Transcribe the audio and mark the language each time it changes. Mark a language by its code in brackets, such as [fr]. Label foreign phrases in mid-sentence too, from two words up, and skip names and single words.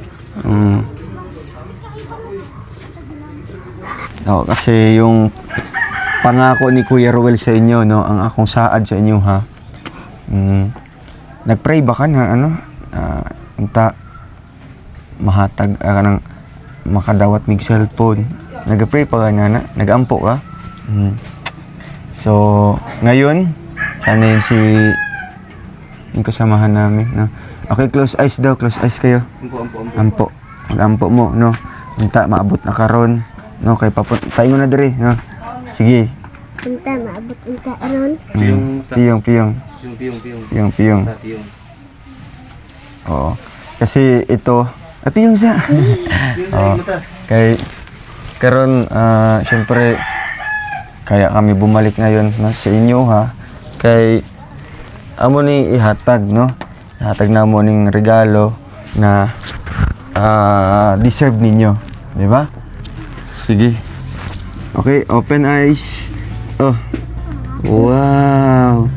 [tl] Kasi yung pangako ni Kuya Ruel sa inyo, no, [ceb] ang akong saad sa inyo, [tl] ha. [ceb] Nagpray ba ka na, ano, unta, mahatag, kanang makadawat mig cellphone. Nagpray pa ka na, nagampo ka. So, [tl] ngayon, sana yung kasamahan namin, no. [en] Okay, close eyes daw, close eyes kayo. [ceb] Ampo. Mag-ampo mo, no. Unta, maabot na karon, no, kay tayo na diri, no. Sige. Unta, maabot unta aron. Piyong. Oo. [tl] Kasi ito, piyong sa. Oo. [ceb] Kay karon [tl] syempre kaya kami bumalik ngayon no, sa inyo ha. [ceb] Kay amo ni ihatag no. Ihatag na mo ning regalo na deserve ninyo, di ba? [en] Sige. Okay, open eyes. Oh. Wow.